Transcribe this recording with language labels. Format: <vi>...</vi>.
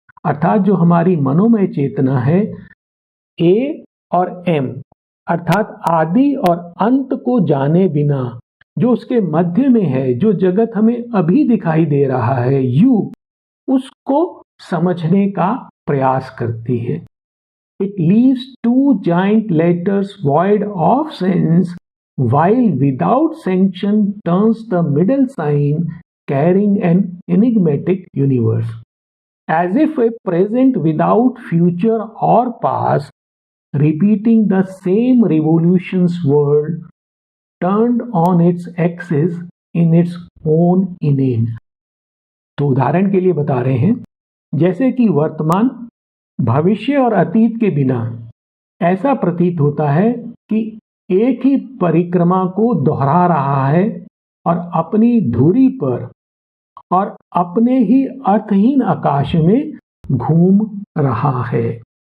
<hi>अर्थात जो हमारी मनोमय चेतना है ए और एम, अर्थात आदि और अंत को जाने बिना जो उसके मध्य में है, जो जगत हमें अभी दिखाई दे रहा है यू, उसको समझने का प्रयास करती है।</hi> <en>It leaves two giant letters void of sense while without sanction turns the middle sign, carrying an enigmatic universe, as if a present without future or past, repeating the same revolutions world turned on its axis in its own inane।</en> <hi>तो उदाहरण के लिए बता रहे हैं, जैसे कि वर्तमान, भविष्य और अतीत के बिना ऐसा प्रतीत होता है कि एक ही परिक्रमा को दोहरा रहा है और अपनी धुरी पर और अपने ही अर्थहीन आकाश में घूम रहा है।</hi>